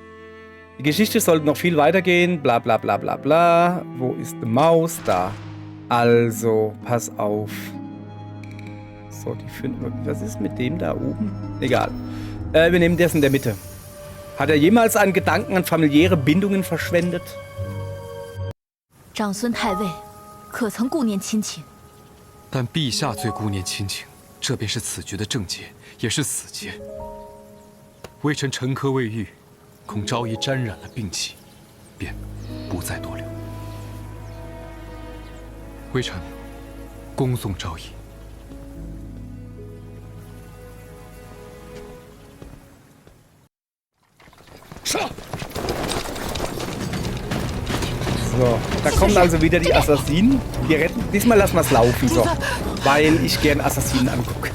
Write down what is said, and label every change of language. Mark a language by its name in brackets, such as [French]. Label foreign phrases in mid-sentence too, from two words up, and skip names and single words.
[German] Die Geschichte sollte noch viel weitergehen, bla bla bla bla bla. Wo ist die Maus? Da. Also, pass auf. So, die finden wir. Was ist mit dem da oben? Egal. Wir nehmen das in der Mitte. Hat er jemals einen Gedanken an familiäre Bindungen verschwendet? [Chinese] 长孙太尉，可曾顾念亲情？但陛下最顾念亲情，这便是此局的症结，也是死结。微臣沉疴未愈，恐昭仪沾染了病气，便不再多留。微臣恭送昭仪。 [German] So, da kommen also wieder die Assassinen. Die retten. Diesmal lassen wir es laufen, so. Weil ich gern Assassinen angucke.